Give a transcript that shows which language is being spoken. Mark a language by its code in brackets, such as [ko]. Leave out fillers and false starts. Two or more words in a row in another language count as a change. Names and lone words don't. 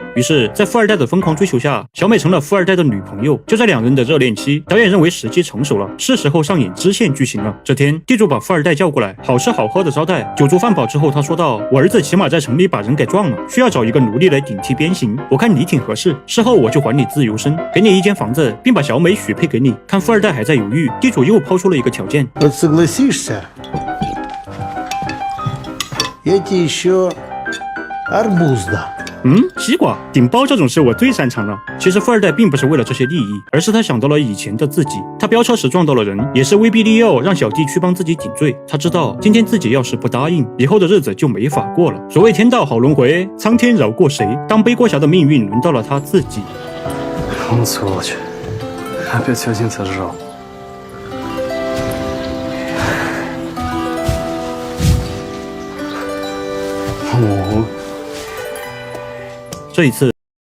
[zh] 于是，在富二代的疯狂追求下，小美成了富二代的女朋友。就在2人的热恋期，导演认为时机成熟了，是时候上演支线剧情了。这天，地主把富二代叫过来，好吃好喝的招待。酒足饭饱之后，他说道：“我儿子起码在城里把人给撞了，需要找一个奴隶来顶替鞭刑，我看你挺合适，事后我就还你自由身，给你一间房子，并把小美许配给你。” 看富二代还在犹豫，地主又抛出了一个条件： [ru] Вот согласишься, я тебе еще арбуз дам. [zh] 西瓜顶包这种事我最擅长了。其实富二代并不是为了这些利益，而是他想到了以前的自己。他飙车时撞到了人，也是威逼利诱让小弟去帮自己顶罪。他知道今天自己要是不答应，以后的日子就没法过了。所谓天道好轮回，苍天饶过谁？当背锅侠的命运轮到了他自己。 [ru] Он сволочь. Опять все один сожрал. [zh] 这一次。